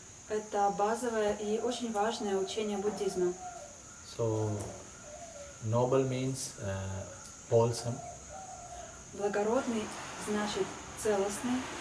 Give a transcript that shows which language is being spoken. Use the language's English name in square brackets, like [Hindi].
[Russian] Это базовое и очень важное учение буддизма. [English] So noble means wholesome. [Russian] Благородный значит целостный.